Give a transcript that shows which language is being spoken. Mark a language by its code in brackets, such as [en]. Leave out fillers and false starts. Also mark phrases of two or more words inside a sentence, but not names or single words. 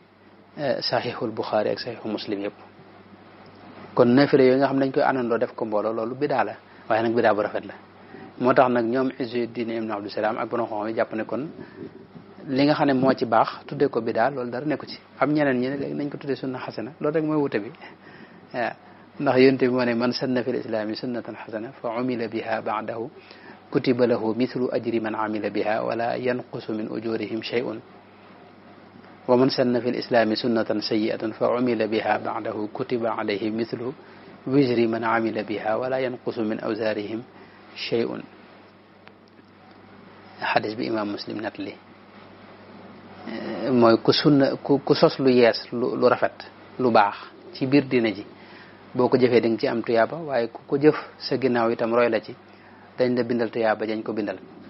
[wo] saxiixul Buxaari ak saxiixu Muslim yëpp kon naafila yooyu nga xam dañ koy àndandoo def ko mbooloo loolu bidaa la waaye nag bidaa bu rafet la moo tax nag ñoom Izzuddin ibn Abdussalam ak borom xam yi jàpp ne kon li nga xam ne moo ci baax tuddee ko bidaa loolu dara nekku ci [ar] am ñeneen ñi ne léegi nañ ko tuddee سنة حسنة loolu rek mooy wute bi waaw ndax yonent bi moo ne من سن في الإسلام سنة حسنة فعمل بها بعده كتب له مثل أجر من عمل بها ولا ينقص من أجورهم شيء ومن سن في الإسلام سنة سيئة فعمل بها بعده كتب عليه مثل وزر من عمل بها ولا ينقص من أوزارهم شيء [wo] xadis bi imam muslim nat li mooy ku sos lu yees lu rafet lu baax ci biir dina ji boo ko jëfee di nga ci am tuyaaba waaye ku ko jëf sa ginnaaw itam roy la ci dañ la bindal tuyaaba dañ ko bindal